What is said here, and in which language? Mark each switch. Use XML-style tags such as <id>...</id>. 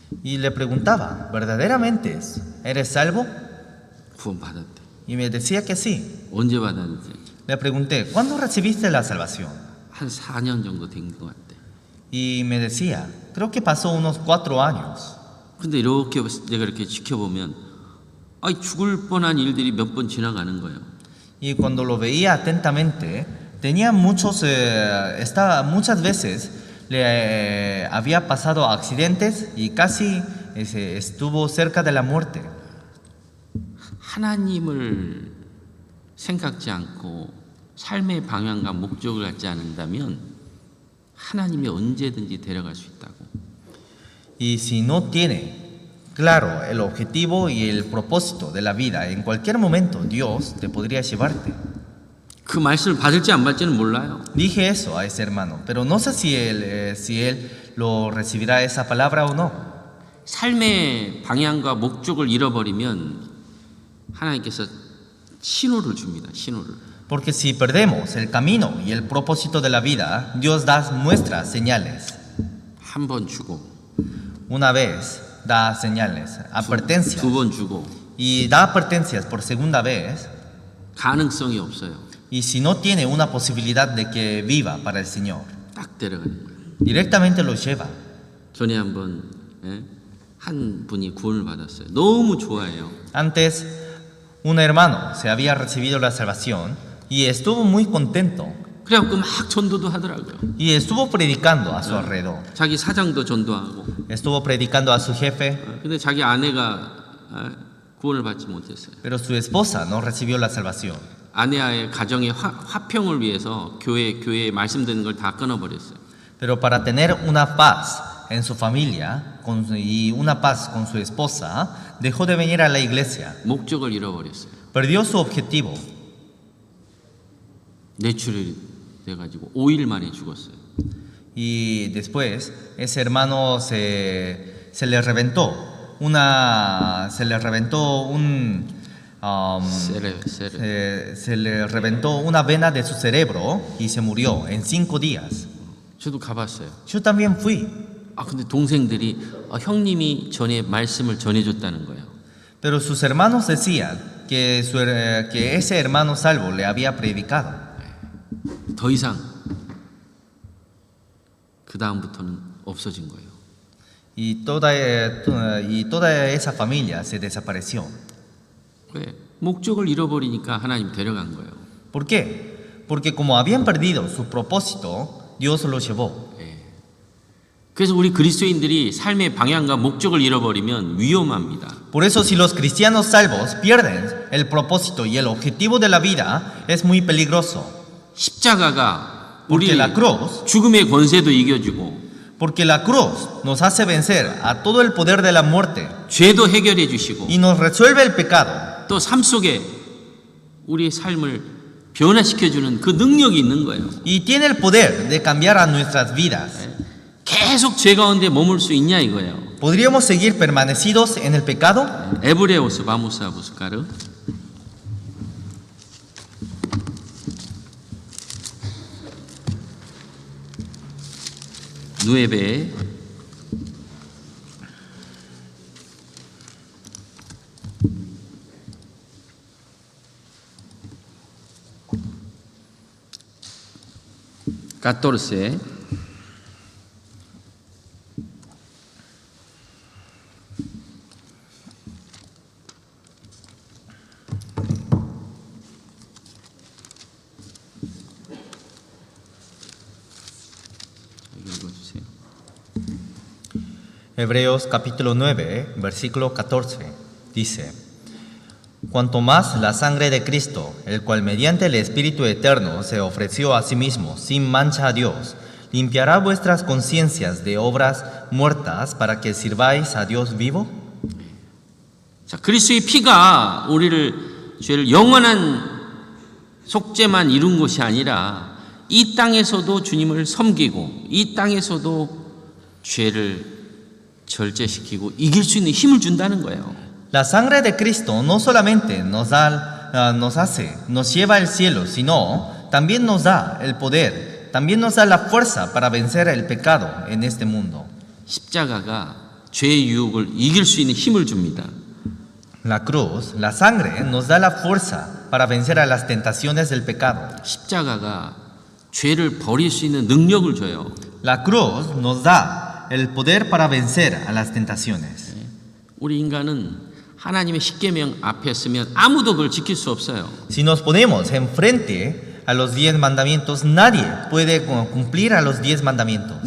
<es>y le preguntaba, ¿verdaderamente eres salvo?</es> <ko>구원받았대.</ko> <es>Y me decía que sí.</es> <ko>언제 받았는지.</ko> <es>Le pregunté, ¿cuándo recibiste la salvación?</es> <ko>한 4년 정도 된 것 같대.</ko> <es>Y me decía, creo que pasó unos 4 años.</es> <ko>근데 이렇게 내가 이렇게 지켜보면 죽을 뻔한 일들이 몇 번 지나가는 거예요.</ko> <es>Y cuando lo veía atentamente, tenía muchas veces le había pasado accidentes y casi estuvo cerca de la muerte.</es> <ko>하나님을 생각지 않고 삶의 방향과 목적을 갖지 않는다면 하나님이 언제든지 데려갈 수 있다고.</ko> <es>Y si no tiene claro el objetivo y el propósito de la vida, en cualquier momento Dios te podría llevarte.</es> <ko>그 말씀을 받을지 안 받을지는 몰라요.</ko> <es>Dije eso a ese hermano, pero no sé si él lo recibirá esa palabra o no.</es> <ko>삶의 방향과 목적을 잃어버리면 하나님께서 신호를 줍니다. 신호를.</ko> <es>Porque si perdemos el camino y el propósito de la vida, Dios da muestras, señales.</es> <ko>한 번 주고</ko> <es>Una vez da señales, advertencias.</es> <ko>두 번 주고</ko> <es>Y da advertencias por segunda vez.</es> <ko>가능성이 없어요.</ko> <es>Y si no tiene una posibilidad de que viva para el Señor,</es> <ko>딱 데려가는 거예요.</ko> <es>directamente lo lleva.</es> <ko>전에 한번 한 분이 구원을 받았어요. 너무 좋아해요.</ko> <es>Antes, un hermano se había recibido la salvación y estuvo muy contento.</es> <ko>그래갖고 막 전도도 하더라고요.</ko> <es>Y estuvo predicando a su alrededor.</es> <ko>자기 사장도 전도하고.</ko> <es>Estuvo predicando a su jefe,</es> <ko>근데 자기 아내가 구원을 받지 못했어요.</ko> <es>pero su esposa no recibió la salvación.</es> <ko>아내와의 가정의 화평을 위해서 교회에 말씀드리는 걸 다 끊어버렸어요.</ko> <es>Pero para tener una paz en su familia y una paz con su esposa, dejó de venir a la iglesia.</es> <ko>목적을 잃어버렸어요.</ko> <es>Perdió su objetivo.</es> <ko>뇌출혈이 돼가지고 5일 만에 죽었어요.</ko> <es>Y después ese hermano se le reventó un se le reventó una vena de su cerebro y se murió en 5 días.</es> <ko>저도 가봤어요.</ko> <es>Yo también fui,</es> <ko>근데 동생들이 형님이 전에 말씀을 전해줬다는 거예요.</ko> <es>pero sus hermanos decían que ese hermano salvo le había predicado.</es> <ko>더 이상 그 다음부터는 없어진 거예요.</ko> <es>Y toda esa familia se desapareció.</es> <ko>왜? 목적을 잃어버리니까 하나님 데려간 거예요.</ko> <es>¿Por qué? Porque como habían perdido su propósito, Dios los llevó.</es> <ko>그래서 우리 그리스도인들이 삶의 방향과 목적을 잃어버리면 위험합니다.</ko> <es>Por eso si los cristianos salvos pierden el propósito y el objetivo de la vida, es muy peligroso.</es> <ko>십자가가</ko> <es>Porque</es> <ko>우리</ko> <es>la cruz,</es> <ko>죽음의 권세도 이겨주고</ko> <es>porque la cruz nos hace vencer a todo el poder de la muerte</es> <ko>죄도 해결해 주시고</ko> <es>y nos resuelve el pecado.</es> <ko>또 삶 속에 우리의 삶을 변화시켜주는 그 능력이 있는 거예요.</ko> <es>Y tiene el poder de cambiar a nuestras vidas.</es> <ko>계속 죄 가운데 머물 수 있냐 이거예요.</ko> <es>¿Podríamos seguir permanecidos en el pecado? 에브레오스 바무사 부스카르 9</es> <ko>14 읽어주세요.</ko> <es>Hebreos capítulo 9, versículo 14, dice: Cuanto más la sangre de Cristo, el cual mediante el Espíritu Eterno se ofreció a sí mismo sin mancha a Dios, limpiará vuestras conciencias de obras muertas para que sirváis a Dios vivo.</es> <ko>자, 그리스도의 피가 우리를 죄를 영원한 속죄만 이룬 것이 아니라 이 땅에서도 주님을 섬기고 이 땅에서도 죄를 절제시키고 이길 수 있는 힘을 준다는 거예요.</ko> <es>La sangre de Cristo no solamente nos lleva al cielo, sino también nos da el poder, también nos da la fuerza para vencer el pecado en este mundo.</es> <ko>십자가가 죄의 유혹을 이길 수 있는 힘을 줍니다.</ko> <es>La cruz, la sangre, nos da la fuerza para vencer a las tentaciones del pecado.</es> <ko>십자가가 죄를 버릴 수 있는 능력을 줘요.</ko> <es>La cruz nos da el poder para vencer a las tentaciones.</es> <ko>우리 인간은 하나님의 십계명 앞에 서면 아무도 그걸 지킬 수 없어요.</ko> <es>Si nos ponemos enfrente a los 10 mandamientos, nadie puede cumplir a los 10 mandamientos.</es>